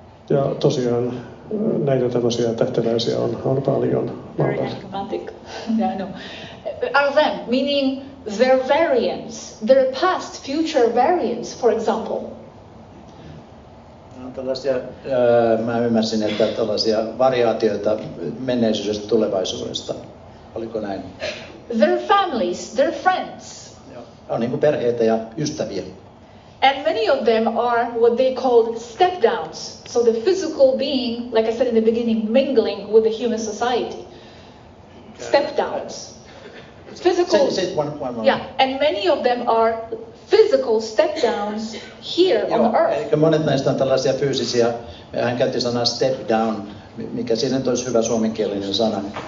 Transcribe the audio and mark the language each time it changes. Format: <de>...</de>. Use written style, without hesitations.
<fi>Ja tosiaan näitä tämmöisiä tähteläisiä on paljon.</fi> <en>Very enigmatic. Yeah, I know. Are them, meaning their variants, their past, future variants, for example.</en> <fi>No, tällaisia, mä ymmärsin, että tällaisia variaatioita menneisyydestä tulevaisuudesta. Oliko näin?</fi> <en>Their families, their friends.</en> <fi>Joo. On niin kuin perheitä ja ystäviä.</fi> <en>And many of them are what they called step downs. So the physical being, like I said in the beginning, mingling with the human society. Step downs. Physical. One. Yeah, and many of them are physical step downs here on Earth.</en> <fi>Eli monet näistä on tällaisia fyysisiä, hän käytti sanaa step down, mikä siinä olisi hyvä suomenkielinen sana.</fi>